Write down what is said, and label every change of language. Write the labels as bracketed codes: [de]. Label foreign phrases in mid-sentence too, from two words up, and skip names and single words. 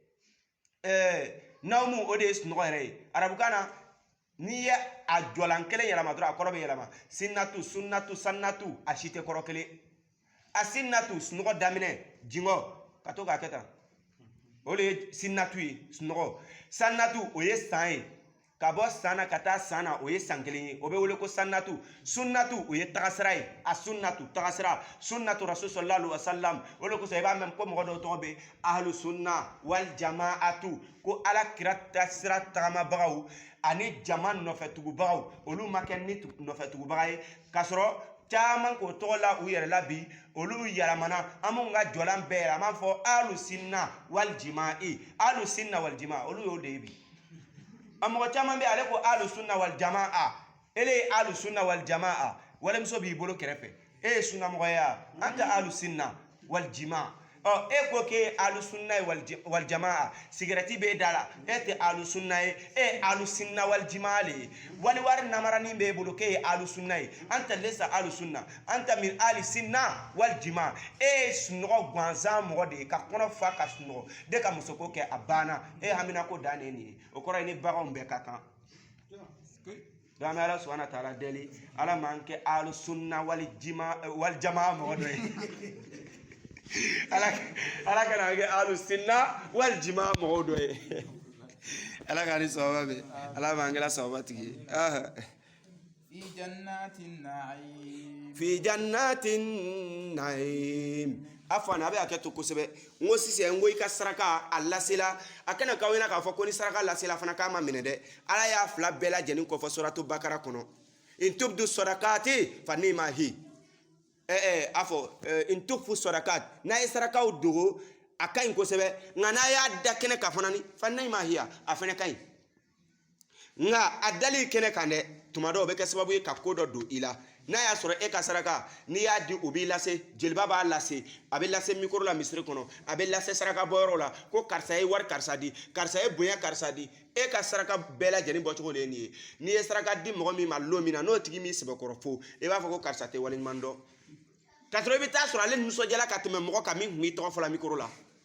[bm] nawmu o de ye sunɔgɔ yɛrɛ ye arabukan na n'i ye a jɔlan kelen yɛlɛma dɔrɔn a kɔrɔ bɛ yɛlɛma sinatu sunnatu sannatu a si tɛ kɔrɔ kelen a sinnatu sunɔgɔ daminɛ jingɔ ka to k'a kɛ tan o de ye sinnatu ye sunɔgɔ sannatu o ye san ye ka bɔ san na ka taa san na o ye san kelen ye o bɛ wele ko sannatu sunnatu o ye tagasira ye a sunnatu tagasira [ar] سنة رسول صلى الله عليه وسلم [bm] o de kosɔn i b'a mɛn ko mɔgɔ dɔw tɔgɔ bɛ [ar] أهل السنة والجماعة [bm] ko ala kira sira tagamabagaw ani jama nɔfɛtugubagaw olu ma kɛ ni nɔfɛtugubaga ye k'a sɔrɔ caman k'o tɔgɔ la u yɛrɛ la bi olu yɛlɛmana an b'u ka jɔlan bɛɛ yɛlɛ an b'a fɔ [ar] أهل السنة والجماعة أهل السنة والجماعة [bm] olu y'o de ye bi a mɔgɔ caman bɛ ale ko [ar] أهل السنة والجماعة [bm] ele ye [ar] أهل السنة والجماعة [bm] walimuso b'i bolo kɛrɛfɛ e ye sunnamɔgɔ ye an tɛ [ar] أهل السنة والجماعة [bm] e ko k'e ye [ar] أهل السنة والجماعة [bm] sigarɛti b'e da la e tɛ [ar] أهل السنة [bm] ye e ye [ar] أهل السنة والجماعة [bm] le ye waliwari namaranin b'e bolo k'e ye [ar] أهل السنة [bm] ye an tɛ lesa [ar] أهل السنة [bm] an tɛ min [ar] أهل السنة والجماعة [bm] e ye sunɔgɔ gansan mɔgɔ de ye ka kɔnɔ fa ka sunɔgɔ de ka musoko kɛ a banna e hamina ko dan ne nin ye o kɔrɔ ye ni baganw bɛɛ ka kan donc an bɛ ala [ar] سبحانه تعالى [bm] deli ala m'an kɛ [ar] أهل السنة والجماعة [bm] mɔgɔ dɔ ye ala kana kɛ [ar] أهل السنة والجماعة [bm] mɔgɔ dɔ ye ala ka ni sababa bɛ ala b'an kɛla sababa tigi ye [ar] في جنة نعيم [bm] a fana a bɛ hakɛ to kosɛbɛ n ko sisan n ko i ka saraka a lasela a kana k'aw ɲɛna k'a fɔ ko ni saraka lasela fana k'a ma minɛ dɛ ala y'a fila bɛɛ lajɛlen kɔfɔ suratu bakara kɔnɔ [ar] إن تبدوا الصدقات فنعما هي [bm] a fɔ [ar] إن تخفوا الصدقات [bm] n'a ye sarakaw dogo a ka ɲi kosɛbɛ nka n'a y'a da kɛnɛ kan fana ni [ar] فنعما هي [bm] a fana ka ɲi nka a dali kɛnɛ kan dɛ tuma dɔw o bɛ kɛ sababu ye ka ko dɔ don i la n'a y'a sɔrɔ e ka saraka n'i y'a di o b'i lase jeliba b'a lase a bɛ lase mikoro la misiri kɔnɔ a bɛ lase saraka bɔyɔrɔ la ko karisa ye wari karisa di karisa ye bonya karisa di e ka saraka bɛɛ lajɛlen bɔcogo de ye nin ye n'i ye saraka di mɔgɔ min ma don min na n'o tigi m'i sɛbɛkɔrɔ fo i b'a fɔ ko karisa tɛ waleɲuman dɔn ka sɔrɔ i bɛ taa sɔrɔ ale nisɔndiyala ka tɛmɛ mɔgɔ kan min tun b'i tɔgɔ fɔ la mikoro la